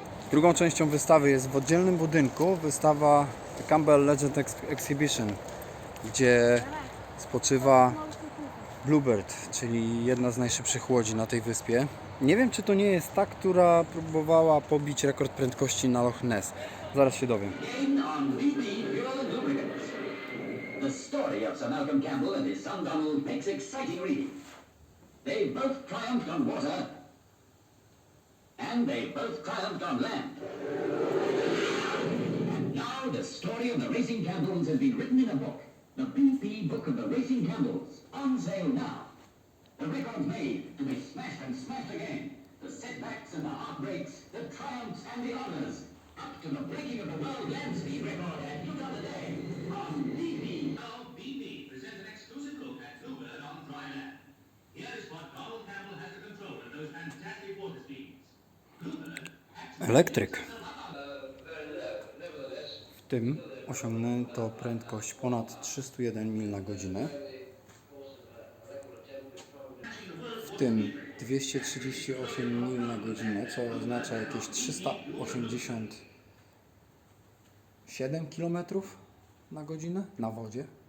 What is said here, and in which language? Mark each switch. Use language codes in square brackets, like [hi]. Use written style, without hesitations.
[pl] Drugą częścią wystawy jest w oddzielnym budynku wystawa Campbell Legend Exhibition, gdzie spoczywa Bluebird, czyli jedna z najszybszych łodzi na tej wyspie. Nie wiem, czy to nie jest ta, która próbowała pobić rekord prędkości na Loch Ness. Zaraz się dowiem. [en] On VP Fuel Lubricants. The story of Sir Malcolm Campbell and his son Donald makes exciting reading. They both triumphed on water, and they both triumphed on land. And now the story of the Racing Campbells has been written in a book. The BP Book of the Racing Campbells. On sale now. The records made to be smashed and smashed again. The setbacks and the heartbreaks, the triumphs and the honors. Up to the breaking of the world land speed record at Utah today. On BP. Now BP presents an exclusive look at Bluebird on dry land. Here is what Donald Campbell has to control of those fantastic water speeds. Bluebird [pl] Elektryk. W tym osiągnięto prędkość ponad 301 mil na godzinę. W tym 238 mil na godzinę, co oznacza jakieś 387 km na godzinę na wodzie.